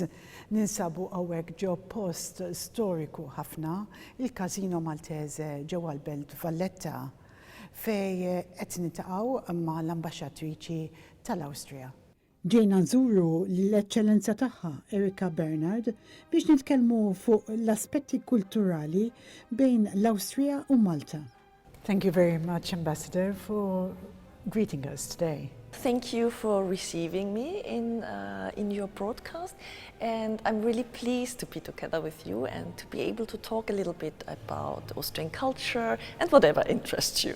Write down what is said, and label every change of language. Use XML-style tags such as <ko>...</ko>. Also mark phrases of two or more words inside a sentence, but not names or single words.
<mt>Ninsabu għawek ġo post storiku ħafna, il-Casino Maltese ġewwa l-Belt Valletta, fej qed nitaqgħu ma' l-Ambaxxatriċi tal-Austria. Ġejna nżuru l-Eċċellenza tagħha Erika Bernhard biex nitkellmu fuq l-aspetti kulturali bejn l-Austria u Malta.</mt> <en>Thank you very much, Ambassador, for greeting us today. Thank you for receiving me in your broadcast, and I'm really pleased to be together with you and to be able to talk a little bit about Austrian culture and whatever interests you.</en>